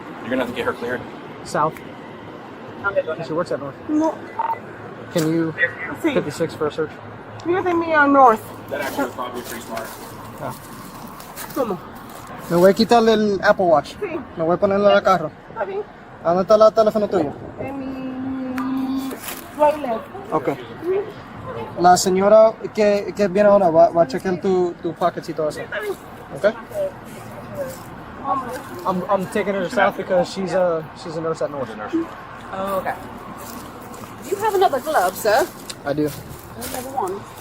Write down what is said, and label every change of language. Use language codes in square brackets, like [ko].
[en] You're gonna have to get her cleared. South. She works at north. No. Can you [es] Sí. [en] 56 for a search? You take me on north. That actually was probably pretty smart. [es] ¿Cómo? Me voy a quitarle el Apple Watch. Sí. Me voy a ponerle en el carro. Está bien. ¿A dónde está el teléfono tuyo? En mi [en] right leg. Okay. [es] La señora que viene ahora va a chequear tu pockets y todo eso. [en] Okay? I'm taking her to south because she's a nurse at north. Oh, okay. You have another glove, sir? I do. Another one.